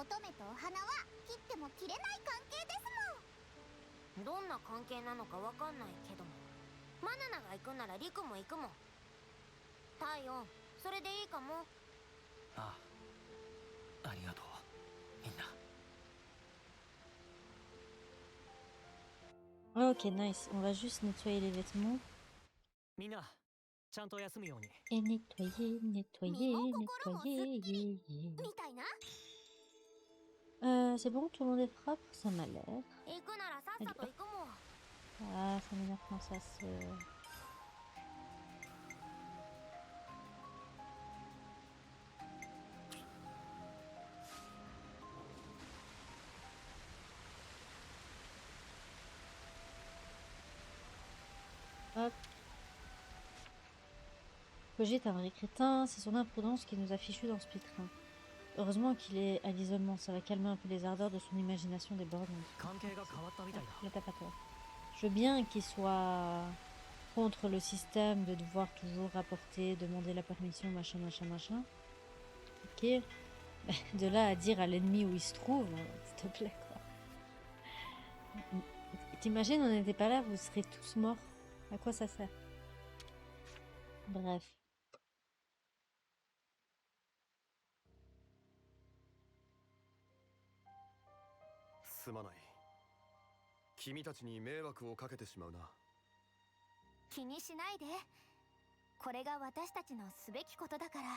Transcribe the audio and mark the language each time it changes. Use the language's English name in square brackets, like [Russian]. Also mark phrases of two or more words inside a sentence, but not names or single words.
[Japanese] 乙女とお花は切っても切れない関係ですもん。どんな関係なのかわかんないけども、マナナが行くならリクも行くもん。太陽、それでいいかも。ああ、ありがとうみんな。 [English] Ok, nice. [French] On va juste nettoyer les vêtements. [Japanese] みんなちゃんと休むように。 [French] Et nettoyer, nettoyer, nettoyer. [Japanese] みたいな。 [French] C'est bon, tout le monde est propre? Ça m'a l'air. [Japanese] 行くならさっさと行くもん。 [French] Ah, ça m'énerve quand ça se... Hop. Cogite un vrai crétin, c'est son imprudence qui nous a fichus dans ce pétrin. Heureusement qu'il est à l'isolement, ça va calmer un peu les ardeurs de son imagination débordante. [Japanese] 関係が変わったみたいだ。 [French] Ne tape pas toi. Je veux bien qu'il soit contre le système de devoir toujours rapporter, demander la permission, machin, machin, machin. Ok. De là à dire à l'ennemi où il se trouve, s'il te plaît, quoi. T'imagines, on n'était pas là, vous serez tous morts. À quoi ça sert? Bref. [Japanese] すまない。君たちに迷惑をかけてしまうな。気にしないで。これが私たちのすべきことだから。